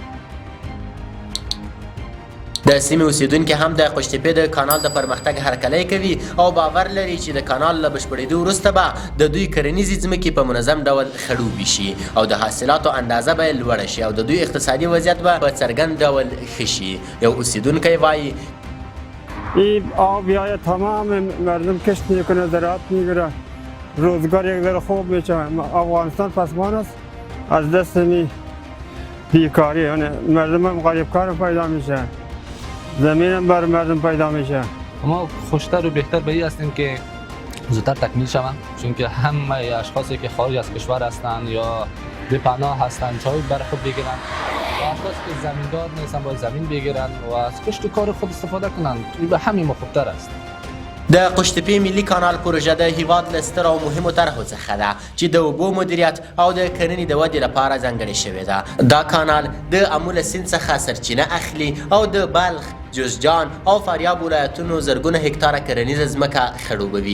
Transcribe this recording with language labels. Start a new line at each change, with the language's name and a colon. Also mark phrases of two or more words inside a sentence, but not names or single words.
Pashto: د سیمې اوسیدونکي هم د قوشتېپې د کانال د پرمختګ هرکلی کوي او باور لري چې د کانال له بشپړېدو وروسته به د دوی کرنیزې ځمکې په منظم ډول خړوبې شي او د حاصلاتو اندازه به یې لوړه شي او د دوی اقتصادي وضعیت به په څرګند ډول ښه شي. یو اوسیدونکی وایي
Persian: این آب یا تمام مردم کشت میکنه، زراعت میگیره، روزگار یک ذره خوب میشه. افغانستان پسمان است از دست بیکاری، یعنی مردم هم غریبکار پیدا میشه، زمین هم بر مردم پیدا میشه. ما خوشتر و بهتر به این هستیم که زودتر تکمیل شوند، چون که همه اشخاصی که خارج از کشور هستند یا به پناه هستند چای بر خود بگیرند و اشخاصی که زمیندار نیستند باید زمین بگیرند و از کشت و کار خود استفاده کنند. این به همین خوبتر است.
Pashto: د قوشتېپې ملي کانال پروژه د هیواد له سترو او مهمو طرحو څخه ده چې د اوبو مدیریت او د کرنې د ودې لپاره ځانګړې شوې ده. دا کانال د اموله سیند څخه سرچینه اخلي او د بلخ، جوزجان او فاریاب ولایتونو زرګونه هکتاره کرنیزه ځمکه خړوبوي.